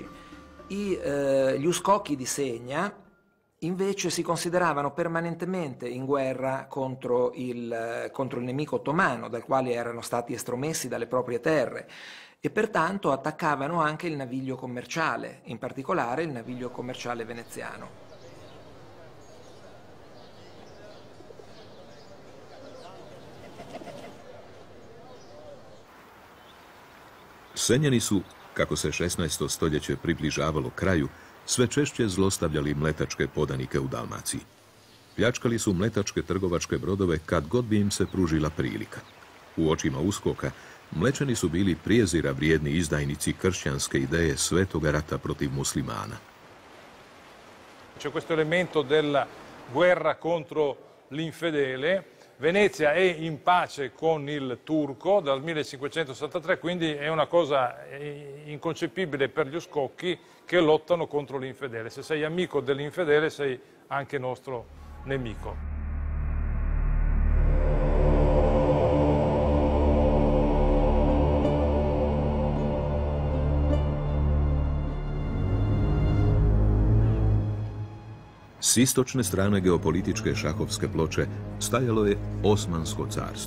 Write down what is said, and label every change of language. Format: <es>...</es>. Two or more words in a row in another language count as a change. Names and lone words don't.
<it>Gli uscocchi di Segna invece si consideravano permanentemente in guerra contro il nemico ottomano, dal quale erano stati estromessi dalle proprie terre. E pertanto attaccavano anche il naviglio commerciale, in particolare il naviglio commerciale veneziano.</it> <hr>Senjani su, kako se 16. stoljeće približavalo kraju, sve češće zlostavljali mletačke podanike u Dalmaciji. Pljačkali su mletačke trgovačke brodove kad god bi im se pružila prilika. U očima uskoka, Mlečani su bili prijezira vrijedni izdajnici kršćanske ideje svetoga rata protiv muslimana.</hr> <it>C'è questo elemento della guerra contro l'infedele. Venezia è in pace con il turco dal 1563, quindi è una cosa inconcepibile per gli uscocchi che lottano contro l'infedele. Se sei amico dell'infedele sei anche nostro nemico.</it> <hr>S istočne strane geopolitičke šahovske ploče stajalo je Osmansko carstvo.</hr>